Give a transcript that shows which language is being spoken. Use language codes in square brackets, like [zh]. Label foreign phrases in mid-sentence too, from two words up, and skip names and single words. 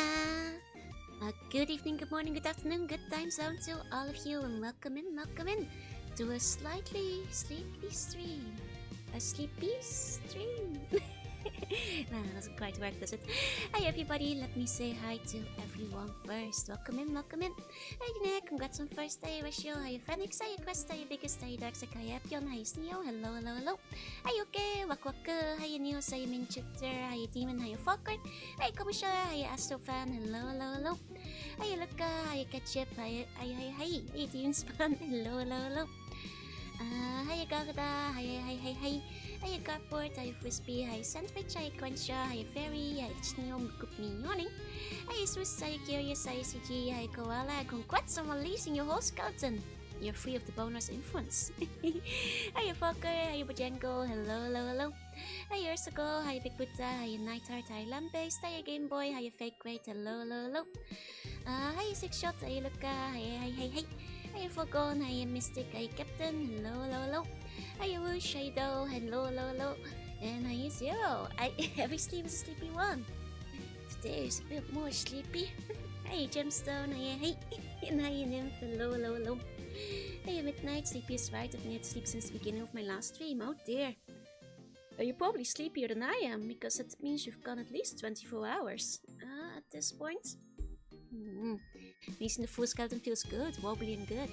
[en] Good evening, good morning, good afternoon, good time zone to all of you, and welcome in to a slightly sleepy stream. A sleepy stream. Nah, that doesn't quite work, does it? Hi everybody, let me say hi to everyone first. Welcome in. Hey Nick, congrats on first day, Ratio. Hi Phoenix, hi Quest, hi Biggest, hi Darkseid, hi Epion, hi Sneo, hello. Hi Okay, Waku, hi News, hi Minchitter, hi Demon, hi Falcon, hi Kobusha, hi Astrofan, hello. Hi Luca, hi Ketchup, hi Demon Spawn, hello. Hi Gagada, hi. Hi Cardboard, hi Frisbee, hi Sandwich, hi Cruncher, hi Fairy, hi Sneo, good morning. Hi Swiss, hi Curious, hi CG, hi Koala, congrats on releasing your whole skeleton. You're free of the bonus influence. Hi Fucker, hi Bajango, hello. Hi Ursago, hi Big Buddha, hi Nightheart, hi Lambase, hi Game Boy, hi Fake Great, hello. Hi Six Shot, hi Luca, hi. Hi Fogon, hi Mystic, hi Captain, hello. Hi Woosh, hi Do, hello. And hi Zero. Every sleep is a sleepy one. Today is a bit more sleepy. Hi Gemstone, hi. And hi Nymph, hello. Hey Midnight, sleepy is right. I've needed sleep since the beginning of my last stream. Oh dear. You're probably sleepier than I am, because it means you've gone at least 24 hours. At this point. Releasing the full skeleton feels good, wobbly and good.